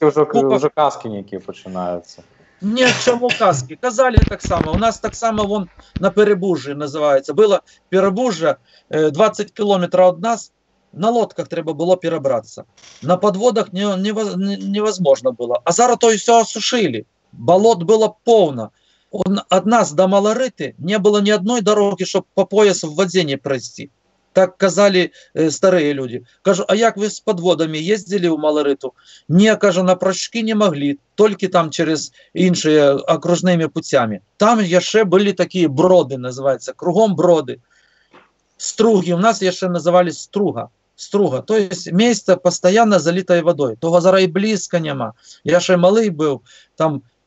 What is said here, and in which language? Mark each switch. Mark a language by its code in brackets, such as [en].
[uk] Вже казки які починаються. Ні, чому казки? Казали так само. У нас так само вон на Перебужжі називається. Було Перебужжя, 20 кілометрів від нас, на лодках треба було перебратися. На підводах невозможно було. А зараз то все осушили. Болот було повно. [ru] От нас до Малорити не было ни одной дороги, чтобы по пояс в воде не пройти. Так казали старые люди. [uk] Кажу, а як ви з подводами їздили в Малориту? Ні, кажу, на прощки не могли, тільки там через інші окружними путями. Там ще були такі броди, називаються, кругом броди. Струги, у нас ще називали струга. То есть місце постійно залитое водою. Того зараз і близько нема. Я ще малий був, там